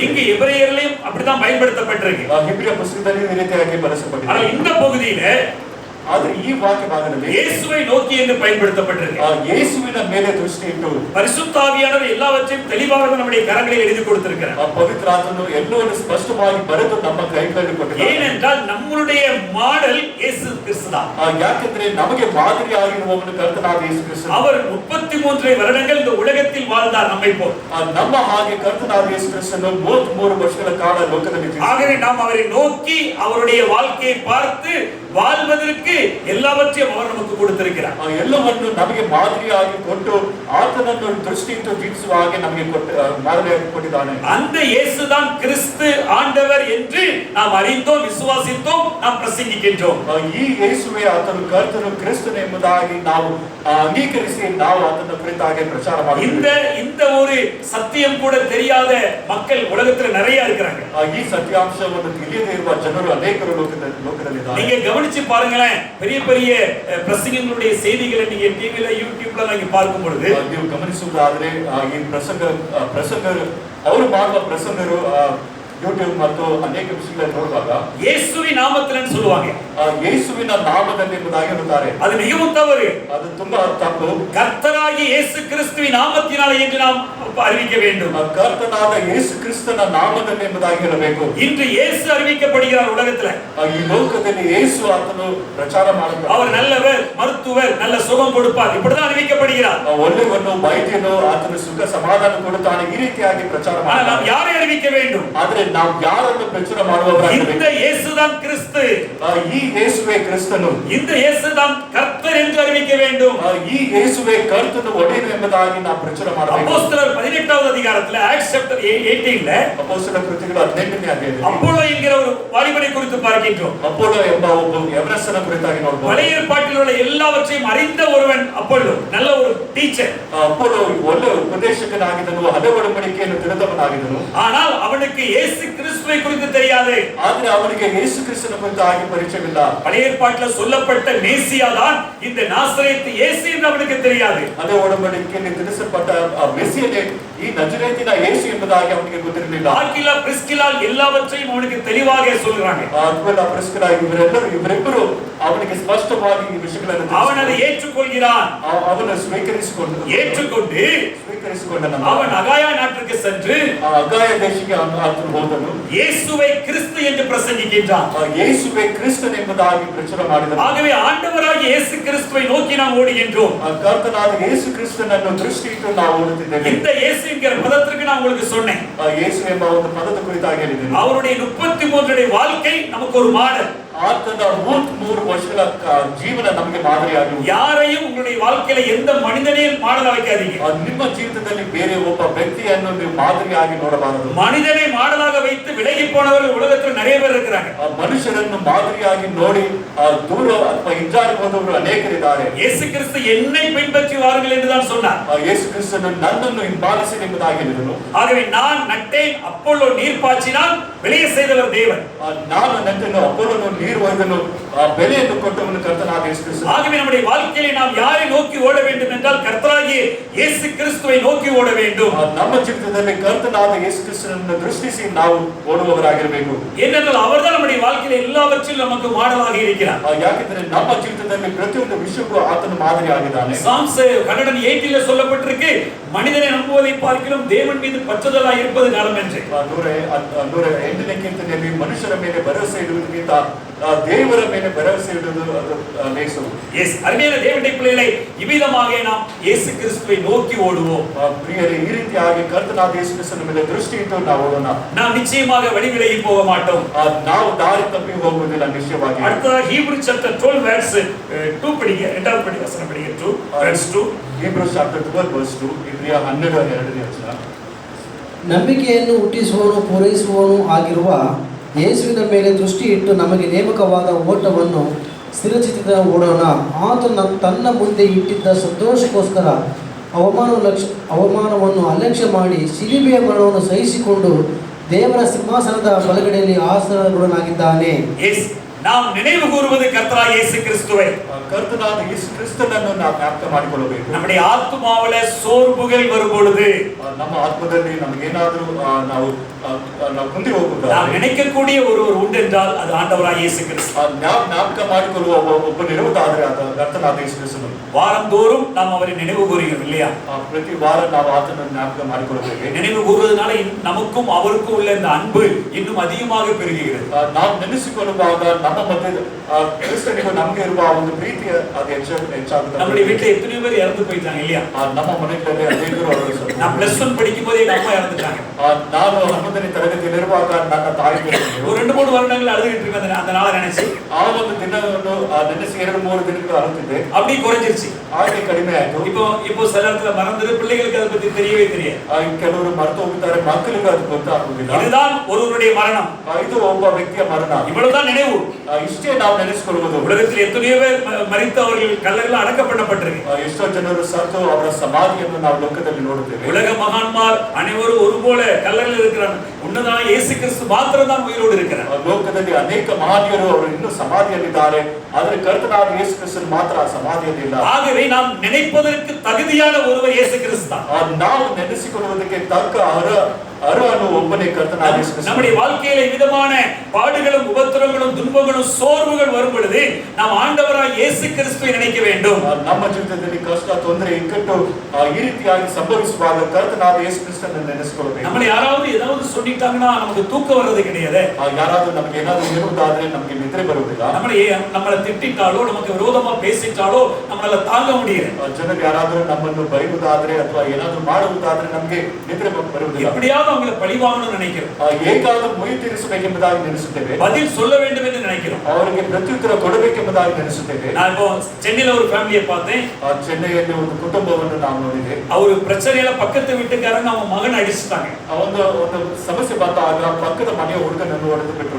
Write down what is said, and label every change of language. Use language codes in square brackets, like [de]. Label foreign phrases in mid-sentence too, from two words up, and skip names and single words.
[ta] இங்க எபிரேயர்லயும் அப்படிதான் பயன்படுத்தப்பட்டிருக்கு. [kn] ಹಿಬ್ರಿಯ ಪುಸ್ತಕದಲ್ಲಿ ಈ ರೀತಿಯಾಗಿ ಬಳಸಲ್ಪಟ್ಟಿದೆ. [ta] ஆனா இந்த பகுதியில [kn] ಆದ್ರೆ ಈ ವಾಕ್ಯ ಭಾಗದಲ್ಲಿ [ta] இயேசுவை நோக்கி என்று பயன்படுத்தப்பட்டிருக்கு. [kn] ಯೇಸುವಿನ ಮೇಲೆ ದೃಷ್ಟಿ ಇಟ್ಟು [ta] பரிசுத்த ஆவியானவர் எல்லாவற்றையும் தெளிவாக நம்முடைய கரங்களில் எழுதி கொடுத்திருக்கிறார். [kn] ಪವಿತ್ರ ಆತ್ಮನು ಎಲ್ಲವನ್ನು ಸ್ಪಷ್ಟವಾಗಿ ಬರೆದು ನಮ್ಮ ಕೈಗಳಲ್ಲಿ ಕೊಟ್ಟಿದ್ದಾನೆ. [ta] ஏனென்றால் நம்மளுடைய மாடல் இயேசு கிறிஸ்து தான். [kn] ಯಾಕೆಂದ್ರೆ ನಮಗೆ ಮಾದರಿಯಾಗಿರುವವನು ಕರ್ತನಾದ ಯೇಸು ಕ್ರಿಸ್ತ. [ta] அவர் 33 வருடங்கள் இந்த உலகத்தில் வாழ்ந்தார் நம்மை போல். [kn] ನಮ್ಮ ಹಾಗೆ ಕರ್ತನಾದ ಯೇಸು ಕ್ರಿಸ್ತನು 33 ವರ್ಷಗಳ ಕಾಲ ಲೋಕದಲ್ಲಿ [ta] ஆகவே நாம் அவரை நோக்கி அவருடைய வாழ்க்கையை பார்த்து வாழ்வதற்கு எல்லாவற்றையும் அவர் நமக்கு கொடுத்திருக்கிறார். [kn] ಎಲ್ಲವನ್ನು ನಮಗೆ ಮಾದರಿಯಾಗಿ ಕೊಟ್ಟು ಆತನನ್ನು ದೃಷ್ಟಿಯಿಂದ ಜೀವಿಸುವ ಹಾಗೆ ನಮಗೆ ಮಾದರಿಯಾಗಿ ಕೊಟ್ಟಿದ್ದಾನೆ. [ta] அந்த இயேசுதான் கிறிஸ்து ஆண்டவர் என்று நாம் அறிந்தோம், விசுவாசித்தோம், நாம் பிரசங்கிக்கின்றோம். [kn] ಈ ಯೇಸುವೆ ಆತನು ಕರ್ತನು ಕ್ರಿಸ್ತನು ಎಂಬುದಾಗಿ ನಾವು ಅಂಗೀಕರಿಸಿ ನಾವು ಆತನ ಕುರಿತಾಗಿ ಪ್ರಚಾರ ಮಾಡುತ್ತೇವೆ. [ta] இந்த ஒரு சத்தியம் கூட தெரியாத மக்கள் உலகத்துல நிறைய இருக்கிறாங்க. [kn] ಈ ಸತ್ಯಾಂಶವನ್ನು ತಿಳಿಯದೇ ಇರುವ ಜನರು ಅನೇಕರು ಲೋಕದಲ್ಲಿದ್ದಾರೆ. [ta] நீங்க கவனிச்சு பாருங்களேன், பெரிய பெரிய பிரசங்கங்களுடைய செய்திகளை நீங்க டிவில யூடியூப்ல நீங்க பார்க்கும் பொழுது [kn] ನೀವು ಗಮನಿಸುವುದಾದ್ರೆ ಈ ಪ್ರಸಂಗ ಅವರು ಮಾಡುವ ಪ್ರಸಂಗರು ಯೂಟ್ಯೂಬ್ ಮತ್ತು ಅನೇಕ ವಿಷಯಗಳನ್ನು ನೋಡುವಾಗ [ta] இயேசுவின் நாமத்தில்னு சொல்லுவாங்க. [kn] ಯೇಸುವಿನ ನಾಮದಲ್ಲಿ ಎಂಬುದಾಗಿ ಹೇಳುತ್ತಾರೆ. [ta] அது மிகவும் தவறு. [kn] ಅದು ತುಂಬಾ ತಪ್ಪು. [ta] கர்த்தராகிய இயேசு கிறிஸ்துவின் நாமத்தினாலே என்று நாம் அறிவிக்க வேண்டும். [kn] ಕರ್ತನಾದ ಯೇಸು ಕ್ರಿಸ್ತನ ನಾಮದಲ್ಲಿ ಎಂಬುದಾಗಿ ಹೇಳಬೇಕು. [ta] இன்று இயேசு அறிவிக்கப்படுகிறார் உலகத்துல. [kn] ಈ ಲೋಕದಲ್ಲಿ ಯೇಸು ಆತನು ಪ್ರಚಾರ ಮಾಡುತ್ತಾರೆ. [ta] அவர் நல்லவர், மருத்துவர், நல்ல சுகம் கொடுப்பார், இப்படிதான் அறிவிக்கப்படுகிறார். [kn] ಒಳ್ಳೆಯವನು, ವೈದ್ಯನು, ಆತನು ಸುಖ ಸಮಾಧಾನ ಕೊಡುತ್ತಾನೆ, ಈ ರೀತಿಯಾಗಿ ಪ್ರಚಾರ [ta] ஆனால் நாம் ಯಾரை அறிவிக்க வேண்டும்? [kn] ಆದ್ರೆ ನಾವು ಯಾರನ್ನು ಪ್ರಚಾರ ಮಾಡುವವರಾಗಬೇಕು? [ta] இந்த இயேசுதான் கிறிஸ்து. [kn] ಈ ಯೇಸುವೆ ಕ್ರಿಸ್ತನು. [ta] இந்த இயேசுதான் கர்த்தர் என்று அறிவிக்க வேண்டும். [kn] ಈ ಯೇಸುವೆ ಕರ್ತನು ಒಡೆಯನು ಎಂಬುದಾಗಿ ನಾವು ಪ್ರಚಾರ ಮಾಡಬೇಕು. [ta] அப்போஸ்தலர் 18வது அதிகாரத்துல [en] Acts chapter [ta] 18ல [kn] ಅಪೊಸ್ತಲರ ಕೃತ್ಯಗಳು 18ನೇ ಅಧ್ಯಾಯದಲ್ಲಿ [ta] அப்போலோ என்கிற ஒரு வாலிபனை குறித்து பார்க்கின்றோம். [kn] ಅಪೊಲೋ ಎಂಬ ಒಬ್ಬ ಯವನಸ್ಥನ ಕುರಿತಾಗಿ ನೋಡಬಹುದು. [ta] பழைய ஏற்பாட்டில் உள்ள எல்லாவற்றையும் அறிந்த ஒருவன் அப்போலோ, நல்ல ஒரு டீச்சர். [kn] ಅಪೊಲೋ ಒಳ್ಳೆ ಉಪದೇಶಕನಾಗಿದ್ದನು, ಹಳೆ ಒಡಂಬಡಿಕೆಯನ್ನು ತಿಳಿದವನಾಗಿದ್ದನು. [ta] ஆனால் அவனுக்கு இயேசு கிறிஸ்துவை குறித்து தெரியாது. [kn] ಆದ್ರೆ ಅವನಿಗೆ ಯೇಸು ಕ್ರಿಸ್ತನ ಕುರಿತಾಗಿ ಪರಿಚಯವಿಲ್ಲ. [ta] பழைய ஏற்பாட்டில் சொல்லப்பட்ட மேசியா தான் இந்த நாசரேத் இயேசு என்று அவனுக்கு தெரியாது. [kn] ಹಳೆ ಒಡಂಬಡಿಕೆಯಲ್ಲಿ ತಿಳಿಸಲ್ಪಟ್ಟ ಮೆಸ್ಸಿಯನೇ ಈ ನಜರೇತಿನ ಯೇಸು ಎಂಬುದಾಗಿ ಅವನಿಗೆ ಗೊತ್ತಿರಲಿಲ್ಲ. [ta] ஆக்கிலா பிரிஸ்கிலா எல்லாவற்றையும் அவனுக்கு தெளிவாக சொல்றாங்க. [kn] ಅಕ್ವಿಲಾ ಪ್ರಿಸ್ಕಿಲಾ ಇವರಿಬ್ಬರು ಅವನಿಗೆ ಸ್ಪಷ್ಟವಾಗಿ ಈ ವಿಷಯಗಳನ್ನು [ta] அவன் அதை ஏற்றுக்கொள்கிறான். [kn] ಅವನು [ta] ஏற்றுக்கொண்டு அவன் அகாயா நாட்டுக்கு சென்று [kn] ಅಗಾಯ ದೇಶಕ್ಕೆ ಆತನು ಹೋದನು. [ta] இயேசுவை கிறிஸ்து என்று பிரசங்கிக்கின்றான். [kn] ಯೇಸುವೆ ಕ್ರಿಸ್ತನು ಎಂಬುದಾಗಿ ಪ್ರಚಾರ ಮಾಡಿದನು. [ta] ஆகவே ஆண்டவராகிய இயேசு கிறிஸ்துவை நோக்கி நாம் ஓடுகின்றோம். [kn] ಕರ್ತನಾದ ಯೇಸು ಕ್ರಿಸ್ತನನ್ನು ದೃಷ್ಟಿಯಿಟ್ಟು ನಾವು ಓಡುತ್ತಿದ್ದೇವೆ. [ta] இந்த இயேசு என்கிற பதத்திற்கு நான் உங்களுக்கு சொன்னேன். [kn] ಯೇಸು ಎಂಬ ಒಂದು ಪದದ ಕುರಿತಾಗಿ ಹೇಳಿದ್ದೇನೆ. [ta] அவருடைய 33 வாழ்க்கை நமக்கு ஒரு மாடல். [kn] ಆತನ 33 ವರ್ಷಗಳ ಜೀವನ ನಮಗೆ ಮಾದರಿಯಾಗಿದೆ. [ta] யாரையும் உங்களுடைய வாழ்க்கையில எந்த மனிதனையும் மாடலா வைக்காதீங்க. [kn] ನಿಮ್ಮ ಜೀವಿತದಲ್ಲಿ ಬೇರೆ ಒಬ್ಬ ವ್ಯಕ್ತಿಯನ್ನು ನೀವು ಮಾದರಿಯಾಗಿ ನೋಡಬಾರದು. [ta] மனிதனை மாடலாக வைத்து விலகி போனவர்கள் உலகத்தில் நிறைய பேர் இருக்கிறாங்க. [kn] ಮನುಷ್ಯರನ್ನು ಮಾದರಿಯಾಗಿ ನೋಡಿ ದೂರ ಅಥವಾ ಹಿಂಜಾರಿ ಹೋದವರು ಅನೇಕರಿದ್ದಾರೆ. [ta] இயேசு கிறிஸ்து என்னை பின்பற்றி வாருங்கள் என்று தான் சொன்னார். [kn] ಯೇಸು ಕ್ರಿಸ್ತನು ನನ್ನನ್ನು ಹಿಂಬಾಲಿಸಿ ಎಂಬುದಾಗಿ ಹೇಳಿದನು. [ta] ஆகவே நான் நட்டேன், அப்போலோ நீர் பாய்ச்சினான், விளைய செய்தவர் தேவன். [kn] ನಾನು ನನ್ನನ್ನು ಅಪೊಲೋನು ನೀರು ಒಯ್ದನು, ಬೆಲೆಯನ್ನು ಕೊಟ್ಟವನು ಕರ್ತನಾದ ಯೇಸು ಕ್ರಿಸ್ತ. [ta] ஆகவே நம்முடைய வாழ்க்கையிலே நாம் யாரை நோக்கி ஓட வேண்டும் என்றால் கர்த்தராகிய இயேசு கிறிஸ்துவை நோக்கி ஓட வேண்டும். [kn] ನಮ್ಮ ಜೀವಿತದಲ್ಲಿ ಕರ್ತನಾದ ಯೇಸು ಕ್ರಿಸ್ತನನ್ನು ದೃಷ್ಟಿಸಿ ನಾವು ಓಡುವವರಾಗಿರಬೇಕು. [ta] ஏனென்றால் அவர்தான் நம்முடைய வாழ்க்கையில எல்லாவற்றிலும் நமக்கு மாடலாக இருக்கிறார். [kn] ಯಾಕೆಂದರೆ ನಮ್ಮ ಜೀವಿತದಲ್ಲಿ ಪ್ರತಿಯೊಂದು ವಿಷಯಕ್ಕೂ ಆತನು ಮಾದರಿ ಆಗಿದ್ದಾನೆ. [ta] சாம்ஸ் 108ல சொல்லப்பட்டிருக்கு, மனிதனை நம்புவதை பார்க்கிலும் தேவன் மீது பற்றுதலாய் இருப்பது நலம் என்று. [kn] 108ನೇ ಕೀರ್ತನೆಯಲ್ಲಿ ಮನುಷ್ಯರ ಮೇಲೆ ಭರವಸೆ ಇಡುವುದಕ್ಕಿಂತ ದೇವರ ಮೇಲೆ ಭರವಸೆ ಇಡುವುದು ಅದು ಲೇಸು. [ta] எஸ், அருமையான தேவனுடைய பிள்ளைகளை, இவ்விதமாக நாம் இயேசு கிறிஸ்துவை நோக்கி ஓடுவோம். [kn] ಪ್ರಿಯರೇ, ಈ ರೀತಿಯಾಗಿ ಕರ್ತನಾದ ಯೇಸು ಕ್ರಿಸ್ತನ ಮೇಲೆ ದೃಷ್ಟಿ ಇಟ್ಟು ನಾವು ಓಡೋಣ. [ta] நாம் நிச்சயமாக வழி விலகி போக மாட்டோம். [kn] ನಾವು ದಾರಿ ತಪ್ಪಿ ಹೋಗುವುದಿಲ್ಲ ನಿಶ್ಚಯವಾಗಿ. [ta] அடுத்ததாக [en] Hebrews chapter 12 verse 2 [ta] படிங்க. இரண்டாவது படி வசனம் படிங்க. 2 verse 2. [en] Hebrews chapter 12 verse 2. [kn] ಇಬ್ರಿಯ 12ನೇ ವಚನ. ನಂಬಿಕೆಯನ್ನು ಹುಟ್ಟಿಸುವವನು ಪೂರೈಸುವವನು ಆಗಿರುವ ಯೇಸುವಿನ ಮೇಲೆ ದೃಷ್ಟಿ ಇಟ್ಟು ನಮಗೆ ನೇಮಕವಾದ ಓಟವನ್ನು ಸ್ಥಿರಚಿತ್ತದ ಓಡೋಣ. ಆತನು ತನ್ನ ಮುಂದೆ ಇಟ್ಟಿದ್ದ ಸಂತೋಷಕ್ಕೋಸ್ಕರ ಅವಮಾನವನ್ನು ಅಲಕ್ಷ್ಯ ಮಾಡಿ ಶಿಲುಬೆಯ ಮರಣವನ್ನು ಸಹಿಸಿಕೊಂಡು ದೇವರ ಸಿಂಹಾಸನದ ಬಲಗಡೆಯಲ್ಲಿ ಆಸನಗೊಳ್ಳನಾಗಿದ್ದಾನೆ. [ta] நாம் நினைவு கூறுவது கர்த்தராகிய இயேசு கிறிஸ்துவை. [kn] ಕರ್ತನಾದ ಯೇಸು ಕ್ರಿಸ್ತನನ್ನು ನಾವು ಜ್ಞಾಪಕ ಮಾಡಿಕೊಳ್ಳಬೇಕು. [ta] நம்முடைய ஆத்துமாவில சோர்வுகள் வரும் பொழுது, [kn] ನಮ್ಮ ಆತ್ಮದಲ್ಲಿ ನಮಗೇನಾದರೂ ನಾವು ಕುಂದಿ ಹೋಗುತ್ತಾ [ta] நாம் நினைக்கக்கூடிய ஒருவர் உண்டு என்றால் அது ஆண்டவராகிய இயேசு கிறிஸ்து. [kn] ಜ್ಞಾಪಕ ಮಾಡಿಕೊಳ್ಳುವ ಒಬ್ಬನಿರುವುದಾದರೆ ಅದು ಕರ್ತನಾದ ಯೇಸು ಕ್ರಿಸ್ತನು. [ta] வாரந்தோறும் நாம் அவரை நினைவு கூறுகிறோம் இல்லையா? [kn] ಪ್ರತಿ ವಾರ ನಾವು ಆತನನ್ನು ಜ್ಞಾಪಕ ಮಾಡಿಕೊಳ್ಳಬೇಕು. [ta] நினைவு கூறுவதனால நமக்கும் அவருக்கும் உள்ள இந்த அன்பு இன்னும் அதிகமாக பெருகுகிறது. [kn] ನಾವು ನೆನೆಸಿಕೊಳ್ಳುವಾಗ ನಮ್ಮ ಮಧ್ಯೆ ಕ್ರಿಸ್ತನಿಗೂ ನಮಗೆ ಇರುವ ಒಂದು ಪ್ರೀತಿ ಅದು ಹೆಚ್ಚಾಗುತ್ತೆ. [ta] நம்முடைய வீட்டுல எத்தனையோ பேர் இறந்து போயிட்டாங்க இல்லையா? [kn] ನಮ್ಮ ಮನೆಗಳಲ್ಲಿ ಅನೇಕರು [ta] நான் +1 படிக்கும் போதே எங்க அம்மா இறந்துட்டாங்க. [kn] ನಾನು 11ನೇ ತರಗತಿಯಲ್ಲಿರುವಾಗ ನನ್ನ ತಾಯಿ [ta] ஒரு 2-3 வருடங்கள் அழுதுகிட்டு இருக்கேன் அந்த நாளை நினைச்சு. [kn] ಆ ಒಂದು ದಿನವನ್ನು ನೆನೆಸಿ 2-3 ದಿನಗಳು ಅಳುತ್ತಿದ್ದೆ. [ta] அப்படி குறைஞ்சிருச்சு. [kn] ಹಾಗೆ ಕಡಿಮೆ ಆಯ್ತು. [ta] இப்போ சில இடத்துல மறந்துரு, பிள்ளைகளுக்கு அதை பத்தி தெரியவே தெரியாது. [kn] ಕೆಲವರು ಮರೆತು ಹೋಗುತ್ತಾರೆ, ಮಕ್ಕಳಿಗೆ ಅದು ಗೊತ್ತಾಗುವುದಿಲ್ಲ. [ta] இதுதான் ஒருவருடைய மரணம். [kn] ಇದು ಒಬ್ಬ ವ್ಯಕ್ತಿಯ ಮರಣ. [ta] இவ்வளவுதான் நினைவு. [kn] ಇಷ್ಟೇ ನಾವು ನೆನೆಸಿಕೊಳ್ಳುವುದು. [ta] உலகத்தில் எத்தனையோ பேர் மரித்து அவர்கள் கல்லறையில் அடக்கப்பட்டிருக்கு. [kn] ಎಷ್ಟೋ ಜನರು ಸತ್ತು ಅವರ ಸಮಾಧಿಯನ್ನು ನಾವು ಲೋಕದಲ್ಲಿ ನೋಡುತ್ತೇವೆ. [ta] உலக மகான்மார் அனைவரும் ஒருபோல கல்லறையில் இருக்கிறார்கள். உன்னதமான இயேசு கிறிஸ்து மாத்திரம் தான் உயிரோடு இருக்கிறார். [kn] ಲೋಕದಲ್ಲಿ ಅನೇಕ ಮಹನೀಯರು ಅವರು ಇನ್ನೂ ಸಮಾಧಿಯಲ್ಲಿದ್ದಾರೆ, ಆದರೆ ಕರ್ತನಾದ ಯೇಸು ಕ್ರಿಸ್ತನು ಮಾತ್ರ ಸಮಾಧಿಯಲ್ಲಿ ಇಲ್ಲ. [ta] ஆகவே நாம் நினைப்பதற்கு தகுதியான ஒருவர் இயேசு கிறிஸ்து தான். [kn] ನಾವು ನೆನೆಸಿಕೊಳ್ಳುವುದಕ್ಕೆ ತಕ್ಕ ಅರ್ಹನು ಒಬ್ಬನೇ ಕರ್ತನಾದ ಯೇಸು ಕ್ರಿಸ್ತನು. [ta] நம்முடைய வாழ்க்கையில விதமான பாடுகளும் உபத்திரங்களும் துன்பங்களும் சோர்வுகள் வரும் பொழுது நாம் ஆண்டவராகிய இயேசு கிறிஸ்துவை நினைக்க வேண்டும். [kn] ನಮ್ಮ ಜೀವಿತದಲ್ಲಿ ಕಷ್ಟ, ತೊಂದರೆ, ಇಕ್ಕಟ್ಟು ಈ ರೀತಿಯಾಗಿ ಸಂಭವಿಸುವಾಗ ಕರ್ತನಾದ ಯೇಸು ಕ್ರಿಸ್ತನನ್ನು ನೆನೆಸಿಕೊಳ್ಳಬೇಕು. [ta] நம்மள யாராவது ஏதாவது சொல்லிட்டாங்கன்னா நமக்கு தூக்கம் வர்றது கிடையாது. [kn] ಯಾರಾದರೂ ನಮಗೆ ಏನಾದರೂ ಹೇಳುವುದಾದ್ರೆ ನಮಗೆ ನಿದ್ರೆ ಬರುವುದಿಲ್ಲ. [ta] நம்மள திட்டிட்டாலோ நமக்கு விரோதமா பேசிட்டாலೋ நம்மளால தாங்க முடியல. [kn] ಜನರು ಯಾರಾದರೂ ನಮ್ಮನ್ನು ಬೈಯುವುದಾದ್ರೆ ಅಥವಾ ಏನಾದರೂ ಮಾಡುವುದಾದ್ರೆ ನಮಗೆ ನಿದ್ರೆ ಬರುವುದಿಲ್ಲ. [ta] எப்படியாவது அவங்களை பழிவாங்கணும்னு நினைக்கிறோம். [kn] ಹೇಗಾದರೂ ಮುಯಿ ತೀರಿಸಬೇಕೆಂಬುದಾಗಿ ನೆನೆಸುತ್ತೇವೆ. [ta] பதில் சொல்ல வேண்டும் என்று நினைக்கிறோம். [kn] ಅವರಿಗೆ ಪ್ರತ್ಯುತ್ತರ ಕೊಡಬೇಕೆಂಬುದಾಗಿ ನೆನೆಸುತ್ತೇವೆ. [ta] நான் இப்போ சென்னையில ஒரு ஃபேமிலியை பார்த்தேன். [kn] ಚೆನ್ನೈಯಲ್ಲಿ ಒಂದು ಕುಟುಂಬವನ್ನು ನಾವು ನೋಡಿದೆ. [ta] ಅವರು பிரச்சனையில பக்கத்து வீட்டுக்காரங்க அவங்க மகன் அடிச்சிட்டாங்க. [kn] ಒಂದು ಸಮಸ್ಯೆ ಬಂದಾಗ ಪಕ್ಕದ ಮನೆಯ ಹುಡುಗನನ್ನು ಹೊಡೆದು ಬಿಟ್ಟರು.